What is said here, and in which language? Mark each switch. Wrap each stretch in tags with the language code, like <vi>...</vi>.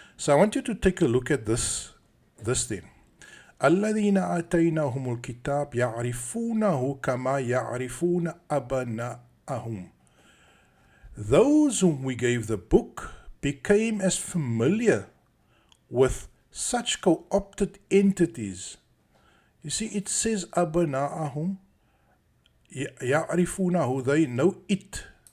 <en>So I want you to take a look at this then.</en> <ar>الذين آتيناهم الكتاب يعرفونه كما يعرفون أبناءهم.</ar> <en>Those whom we gave the book became as familiar with such co-opted entities. You see, it says</en> <ar>أبناءهم يعرفونه,</ar> <en>they know it.</en>